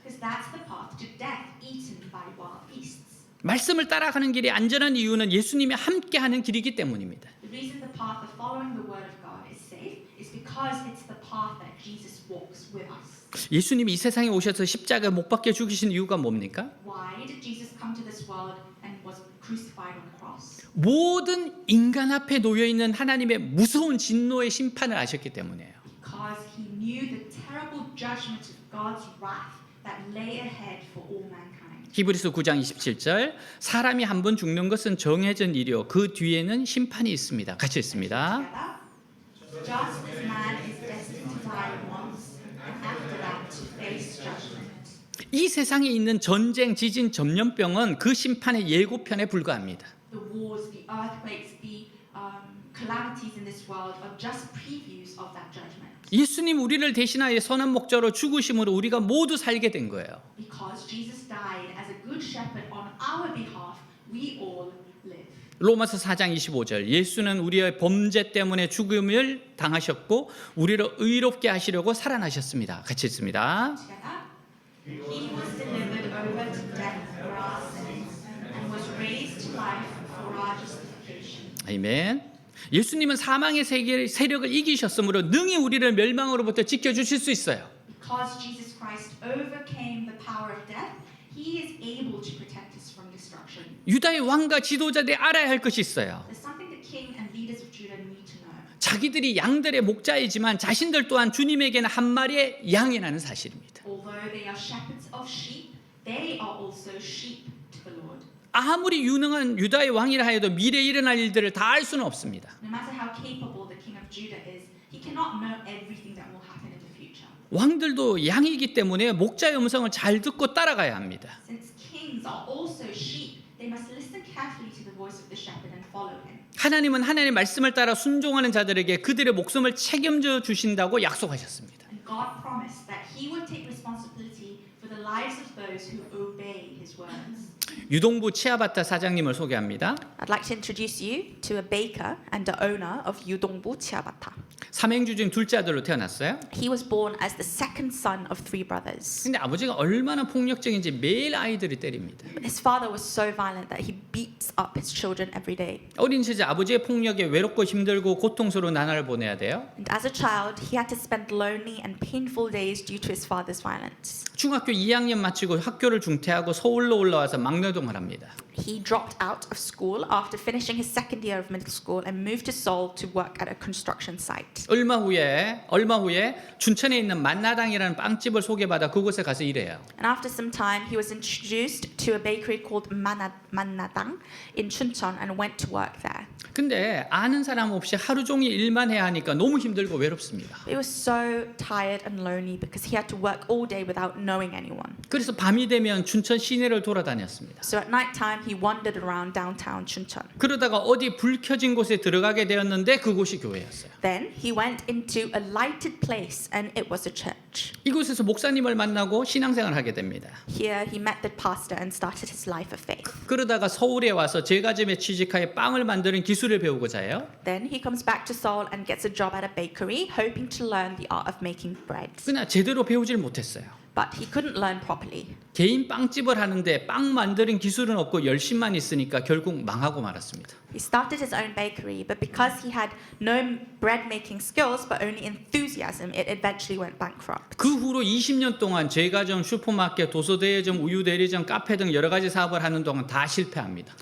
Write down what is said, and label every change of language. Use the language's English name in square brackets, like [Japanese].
[English] Because that's the path to death, eaten by wild beasts. [Korean] 말씀을 따라가는 길이 안전한 이유는 예수님이 함께하는 길이기 때문입니다. [English] The reason the path of following the word of God is safe is because it's the path that Jesus walks with us. [Korean] 예수님이 이 세상에 오셔서 십자가에 못 박혀 죽으신 이유가 뭡니까? [English] Why did Jesus come to this world and was crucified on the cross? [Korean] 모든 인간 앞에 놓여 있는 하나님의 무서운 진노의 심판을 아셨기 때문이에요. [English] Because he knew the terrible judgment of God's wrath that lay ahead for all mankind. [Korean] 히브리서 9장 27절 사람이 한 번 죽는 것은 정해진 일이요 그 뒤에는 심판이 있습니다. 같이 읽습니다. [English] Together, just as man is destined to die once, and after that to face judgment. [Korean] 이 세상에 있는 전쟁, 지진, 전염병은 그 심판의 예고편에 불과합니다. [English] The wars, the earthquakes, the calamities in this world are just previews of that judgment. [Korean] 예수님 우리를 대신하여 선한 목자로 죽으심으로 우리가 모두 살게 된 거예요. [English] Because Jesus died as a good shepherd on our behalf, we all live. [Korean] 로마서 4장 25절 예수는 우리의 범죄 때문에 죽음을 당하셨고 우리를 의롭게 하시려고 살아나셨습니다. 같이 읽습니다. [English] Together, he was delivered over to death for our sins and was raised to life for our [Korean] 아멘. 예수님은 사망의 세력을 이기셨으므로 능히 우리를 멸망으로부터 지켜주실 수 있어요. [English] Because Jesus Christ overcame the power of death, he is able to protect us from destruction. [Korean] 유다의 왕과 지도자들이 알아야 할 것이 있어요. [English] There's something the king and leaders of Judah need to know. [Korean] 자기들이 양들의 목자이지만 자신들 또한 주님에게는 한 마리의 양이라는 사실입니다. [English] Although they are shepherds of sheep, they are also sheep to the Lord. [Korean] 아무리 유능한 유다의 왕이라 하여도 미래에 일어날 일들을 다 알 수는 없습니다. [English] No matter how capable the king of Judah is, he cannot know everything that will happen in the future. [Korean] 왕들도 양이기 때문에 목자의 음성을 잘 듣고 따라가야 합니다. [English] Since kings are also sheep, they must listen carefully to the voice of the shepherd and follow him. [Korean] 하나님은 하나님의 말씀을 따라 순종하는 자들에게 그들의 목숨을 책임져 주신다고 약속하셨습니다. [English] And God promised that he would take responsibility for the lives of those who obey his words. [Korean] 유동부 치아바타 사장님을 소개합니다. [English] I'd like to introduce you to a baker and the owner of Yudongbu Chiabata. [Korean] 삼행주 중 둘째 아들로 태어났어요. [English] He was born as the second son of three brothers. [Korean] 근데 아버지가 얼마나 폭력적인지 매일 아이들을 때립니다. [English] His father was so violent that he beats up his children every day. [Korean] 어린 시절 아버지의 폭력에 외롭고 힘들고 고통스러운 나날을 보내야 돼요. [English] And as a child, he had to spend lonely and painful days due to his father's violence. [Korean] 중학교 2학년 마치고 학교를 중퇴하고 서울로 올라와서 막노동을 합니다. [English] He dropped out of school after finishing his second year of middle school and moved to Seoul to work at a construction site. [Korean] 얼마 후에 춘천에 있는 만나당이라는 빵집을 소개받아 그곳에 가서 일해요. [English] And after some time, he was introduced to a bakery called Mannadang in Chuncheon and went to work there. [Korean] 근데 아는 사람 없이 하루 종일 일만 해야 하니까 너무 힘들고 외롭습니다. [English] He was so tired and lonely because he had to work all day without knowing anyone. [Korean] 그래서 밤이 되면 춘천 시내를 돌아다녔습니다. [English] So at night time, he wandered around downtown Chuncheon. [Korean] 그러다가 어디 불 켜진 곳에 들어가게 되었는데 그곳이 교회였어요. [English] Then he went into a lighted place and it was a church. [Korean] 이곳에서 목사님을 만나고 신앙생활을 하게 됩니다. [English] Here he met the pastor and started his life of faith. [Korean] 그러다가 서울에 와서 제과점에 취직하여 빵을 만드는 기술을 배우고자 해요. [English] Then he comes back to Seoul and gets a job at a bakery, hoping to learn the art of making bread. [Korean] 그러나 제대로 배우질 못했어요. [English] But he couldn't learn properly. [Korean] 개인 빵집을 하는데 빵 만드는 기술은 없고 열심만 있으니까 결국 망하고 말았습니다. [English] He started his own bakery, but because he had no bread making skills but only enthusiasm, it eventually went bankrupt. [Korean] 그 후로 20년 동안 제과점, 슈퍼마켓, 도서대여점, 우유대리점, 카페 등 여러 가지 사업을 하는 동안 다 실패합니다.